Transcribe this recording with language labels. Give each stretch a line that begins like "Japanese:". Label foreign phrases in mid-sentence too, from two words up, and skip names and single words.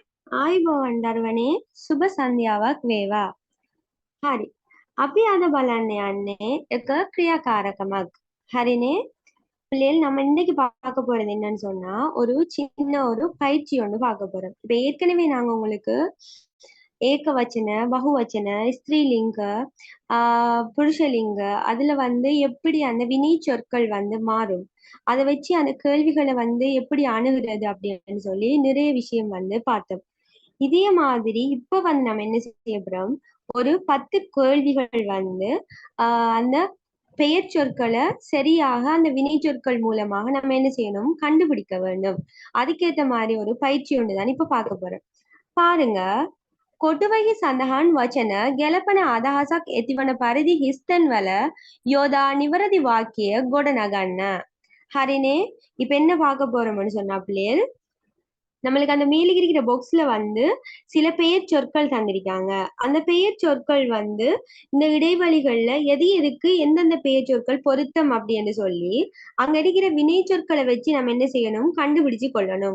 Sinhala: ආයුබෝවන් දරුවනේ සුබ සන්ධ්‍යාවක් වේවා. හරි. අපි අද බලන්න යන්නේ එක ක්‍රියාකාරකමක්. හරිනේ?
Tamil: பிள்ளைகள் நம்ம இன்னைக்கு பார்க்க போறது என்னன்னு சொன்னா ஒரு பயிற்சி ஒன்று பார்க்க போறோம். இப்ப ஏற்கனவே நாங்க உங்களுக்கு
Sinhala: ඒකවචන, බහුවචන, ස්ත්‍රීලිංග, පුරුෂලිංග
Tamil: அதுல எப்படி அந்த வினை சொற்கள் மாறும். அதை வச்சு அந்த கேள்விகளை எப்படி அணுகுறது அப்படின்னு சொல்லி நிறைய விஷயம் பார்த்தோம். இதே மாதிரி இப்ப நம்ம என்ன செய்ய போறோம், ஒரு 10 கேள்விகள் அந்த பெயர் சொற்களை சரியாக அந்த வினை சொற்கள் மூலமாக நம்ம என்ன செய்யணும், கண்டுபிடிக்க வேண்டும். அதுக்கேத்த மாதிரி ஒரு பயிற்சி ஒன்றுதான் இப்ப பார்க்க போறோம். பாருங்க.
Sinhala: කොටුවහි සඳහන් වචන ගැලපන අදහසක් ඇතිවන පරිදි හිස්තැන් වල යොදා නිවැරදි වාක්‍ය ගොඩනගන්න. හරිනේ?
Tamil: இப்ப என்ன பார்க்க போறோம்னு சொன்னா பிள்ளைகள், நம்மளுக்கு அந்த மேலே இருக்கிற பாக்ஸ்ல சில பெயர் சொற்கள் தந்திருக்காங்க. அந்த பெயர் சொற்கள் இந்த இடைவெளிகள்ல எது எதுக்கு எந்தெந்த பெயர் சொற்கள் பொருத்தம் அப்படின்னு சொல்லி அங்க இருக்கிற வினை சொற்களை வச்சு நம்ம என்ன செய்யணும், கண்டுபிடிச்சு கொள்ளணும்.